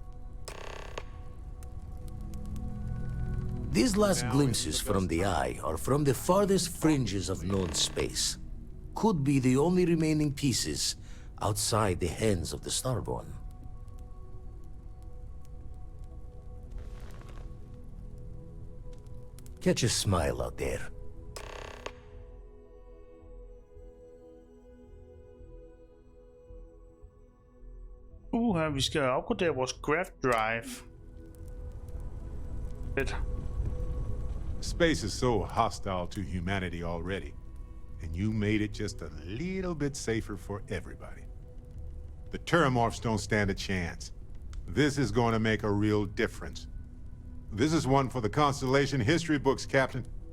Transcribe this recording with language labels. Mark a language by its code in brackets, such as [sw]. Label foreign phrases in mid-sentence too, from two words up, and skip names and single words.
[en] These last glimpses from the eye are from the farthest fringes of known space. Could be the only remaining pieces outside the hands of the Starborn. Catch a smile out there. [da] Vi skal opgradere vores [en] graft drive. [da] Fedt. [en] Space is so hostile to humanity already, and you made it just a little bit safer for everybody. The Terramorphs don't stand a chance. This is going to make a real difference. This is one for the Constellation history books, Captain.